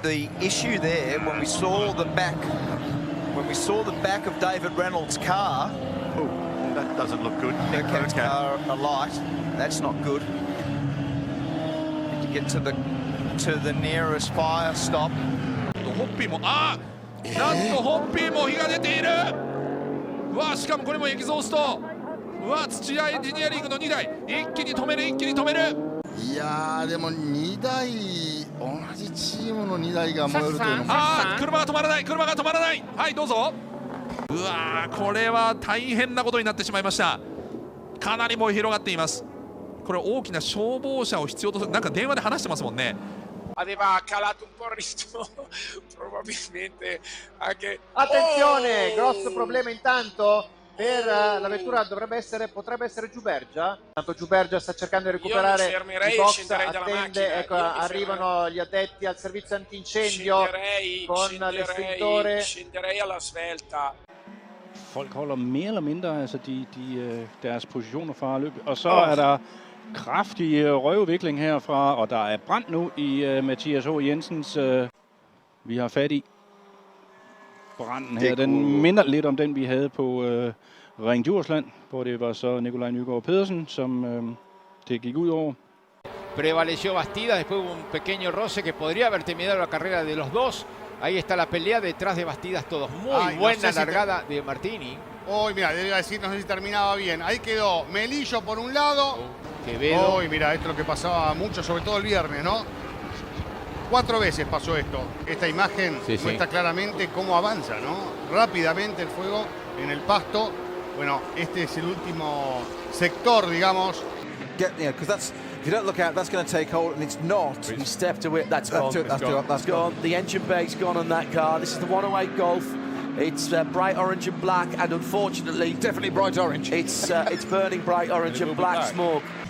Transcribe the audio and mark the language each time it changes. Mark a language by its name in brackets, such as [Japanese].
[English] The issue there, when we saw the back of David Reynolds' car, that doesn't look good. Nick's car alight. That's not good. Need to get to the nearest fire stop. [Japanese] ホッピーもなんとホッピーも火が出ている。うわしかもこれもエキゾースト。うわ土屋エンジニアリングの2台一気に止めるいやーでも2台同じチームの2台が燃えるというのも車が止まらないはいどうぞ。うわこれは大変なことになってしまいました。かなり燃え広がっています。これ大きな消防車を必要とする。なんか電話で話してますもんね。 [Italian] Aveva calato un po' il ritmo, probabilmente anche... Attenzione, grosso problema intanto per la vettura potrebbe essere Giubergia. Tanto Giubergia sta cercando di recuperare il box, attende, ecco, arrivano gli addetti al servizio antincendio con l'estintore. Scenderei alla svelta. [Danish] Folk holder mere eller mindre altså deres positioner fra løbet, og så er der kraftig røvvikling herfra, og der er brand nu i Mathias H. Jensens. Vi har fat i branden her. Den minder lidt om den, vi havde på Ring Djursland, hvor det var så Nikolaj Nygaard Pedersen, som det gik ud over. [Spanish] Prevaleció Bastida, después hubo un pequeño roce que podría haber terminado la carrera de los dos. Ahí está la pelea detrás de Bastidas todos. Muy buena largada de Martini. Uy, mira, le iba a decir, no sé si terminaba bien. Ahí quedó Melillo por un lado. Quevedo. Uy, mira, esto es lo que pasaba mucho, sobre todo el viernes, ¿no? 4 veces pasó esto. Esta imagen muestra claramente cómo avanza, ¿no? Rápidamente el fuego en el pasto. Bueno, este es el último sector, digamos. [English] Because that's, if you don't look out, that's going to take hold, and it's not. He stepped away. That's gone. That's gone. The engine bay's gone on that car. This is the 108 Golf. It's bright orange and black, and unfortunately, definitely bright orange. It's burning bright orange and black smoke.